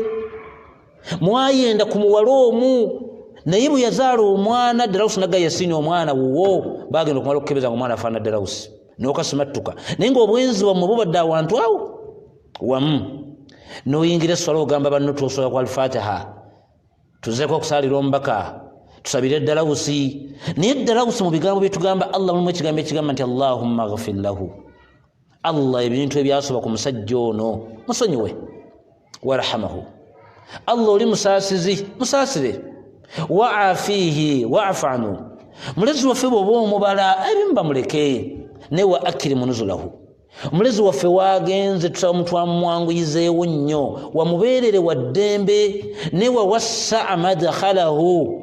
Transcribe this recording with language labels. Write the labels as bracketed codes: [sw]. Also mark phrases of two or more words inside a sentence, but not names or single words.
[lg] Mwayenda ku muwala omu naye bwe yazaala omwana Dalawusi nagga Yasiini omwana wuwo, bagenda okumala okukebeza nga omwana afaana Dalawusi n'okasimattuka. Naye ng'obwenzi bwammwe bubadde awantu awo wamu n'oyingira esswala ogamba banno twosooka ku Al-Fatiha, tuzeeko okusaalira omubaka, tusabire Dalawusi. Naye Dalawusi mu bigambo bye tugamba Allah mulimu ekigambo ekigamba nti [ar] اللهم اغفر له. [lg] Allah ebintu ebyasoba ku musajja ono musonyiwe, warahamahu. Allah oli musaasizi, musaasire. [ar] وعافه واعف عنه. [lg] Mulezi waffe bw'oba omubala ebimu bamuleke. [ar] Ne وأكرم نزله. [lg] Mulezi waffe waagenze tusaba mutwamwanguyizeewo nnyo, wamubeerere wa ddembe, ne [ar] ووسع مدخله.